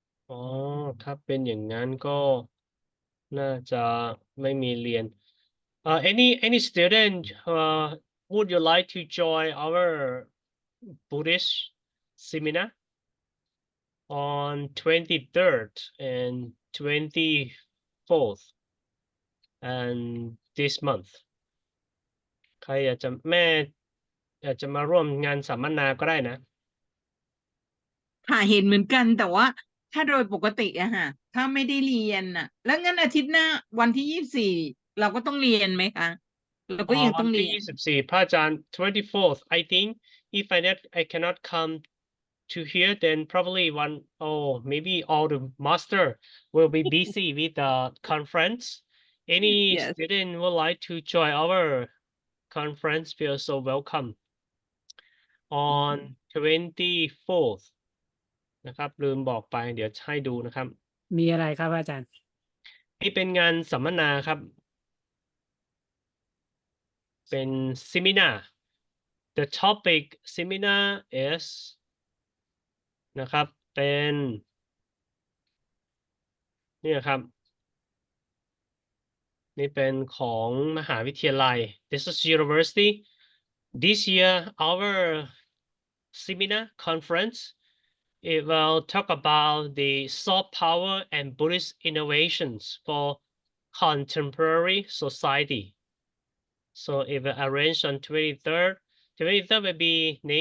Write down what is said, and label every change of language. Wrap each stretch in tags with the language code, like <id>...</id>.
<th>อ๋อ ถ้าเป็นอย่างงั้นก็น่าจะไม่มีเรียน</th> <en>any student would you like to join our Buddhist seminar on 23rd and 24th and this month</en> <th>ใครอยากจะแม่อยากจะมาร่วมงานสัมมนาก็ได้นะ ค่ะเห็นเหมือนกันแต่ว่าถ้าโดยปกติอะค่ะถ้าไม่ได้เรียนน่ะ แล้วงั้นอาทิตย์หน้าวันที่24เราก็ต้องเรียนไหมคะเราก็ยัง วั ต้อน ง ที่ เรียน 24พระอาจารย์</th> <en>24th I think if I cannot come to here then probably maybe all the master will be busy with the conference any Yes. student would like to join our conference feel so welcome on 24th</en> <th>นะครับลืมบอกไปเดี๋ยวให้ดูนะครับ มีอะไรครับพระอาจารย์ นี่เป็นงานสัมมนาครับ เป็น</th> <en>seminar the topic seminar is</en> <th>นะครับเป็น เนี่ยครับนี่เป็นของมหาวิทยาลัย</th> <en>this is university this year our seminar conference it will talk about the soft power and Buddhist innovations for contemporary society so it will arrange on 23rd will be</en>